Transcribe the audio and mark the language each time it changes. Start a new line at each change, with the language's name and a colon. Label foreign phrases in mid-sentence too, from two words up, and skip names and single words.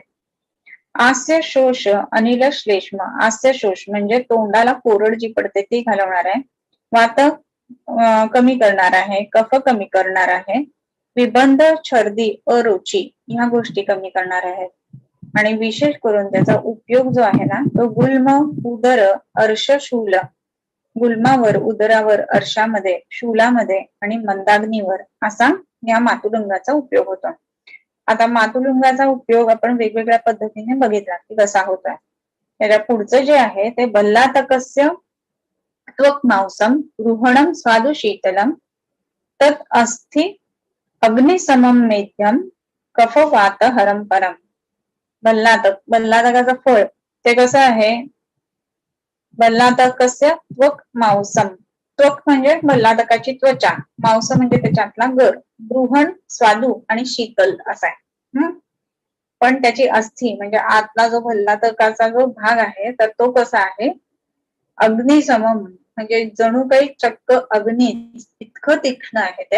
Sanskrit: हास्य शोष अनिल श्लेष्म,
Marathi: हास्य शोष म्हणजे तोंडाला कोरड जी पडते ती घालवणार आहे. वात कमी करणार आहे, कफ कमी करणार आहे. विबंध छर्दी अरुची ह्या गोष्टी कमी करणार आहेत. आणि विशेष करून त्याचा उपयोग जो आहे ना तो
Sanskrit: गुल्म उदर अर्श शूल,
Marathi: गुल्मावर उदरावर अर्शामध्ये शूलामध्ये आणि मंदाग्नीवर असा या मातुलुंगाचा उपयोग होतो. आता मातुलुंगाचा उपयोग आपण वेगवेगळ्या पद्धतीने बघितला की कसा होतोय. त्याच्या पुढचं जे आहे ते
Sanskrit: बल्लातकस्य त्वक मांसम गृहणं स्वादु शीतलम तत् अस्थि अग्निसमम मेध्यम कफ वात हरम परम.
Marathi: बल्लातकाचं फळ ते कसं आहे,
Sanskrit: बल्लातकस्य त्वक मांसम,
Marathi: त्वक म्हणजे बल्लातकाची त्वचा, मांस म्हणजे त्याच्यातला गर, गृहण स्वादू आणि शीतल असा आहे. पण त्याची अस्थी म्हणजे आतला जो बल्लातकाचा जो भाग आहे तर तो कसा आहे, अग्निसमम म्हणजे जणू काही चक्क अग्नी इतकं तीक्ष्ण आहे ते.